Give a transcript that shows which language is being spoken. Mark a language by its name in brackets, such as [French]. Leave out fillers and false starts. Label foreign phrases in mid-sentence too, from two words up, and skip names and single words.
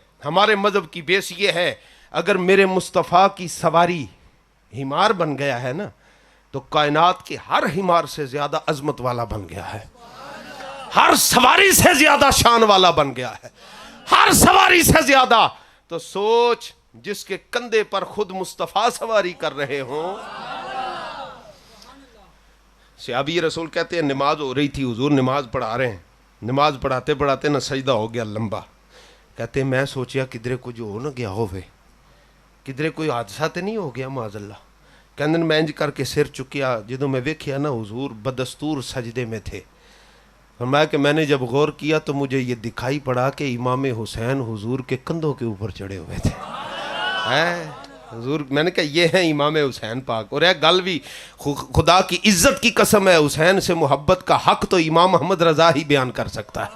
[Urdu] ہمارے مذہب کی بیس یہ ہے, اگر میرے مصطفیٰ کی سواری ہمار بن گیا ہے نا, تو کائنات کے ہر ہمار سے زیادہ عظمت والا بن گیا ہے, ہر سواری سے زیادہ شان والا بن گیا ہے, ہر سواری سے زیادہ. تو سوچ, جس کے کندھے پر خود مصطفیٰ سواری کر رہے ہوں. صحابی رسول کہتے ہیں نماز ہو رہی تھی, حضور نماز پڑھا رہے ہیں, نماز پڑھاتے پڑھاتے نہ سجدہ ہو گیا لمبا. [Punjabi] کہتے ہیں میں سوچیا کدھرے کچھ ہو نہ گیا ہوئے, کدھرے کوئی حادثہ تے نہیں ہو گیا معاذ اللہ. کہندن میں انج کر کے سر چکیا, جدوں میں ویکھیا نا حضور بدستور سجدے میں تھے. [Urdu] فرمایا کہ میں نے جب غور کیا تو مجھے یہ دکھائی پڑا کہ امام حسین حضور کے کندھوں کے اوپر چڑھے ہوئے تھے. حضور, میں نے کہا یہ ہیں امام حسین پاک. اور ایک گل بھی خدا کی عزت کی قسم ہے, حسین سے محبت کا حق تو امام محمد رضا ہی بیان کر سکتا ہے.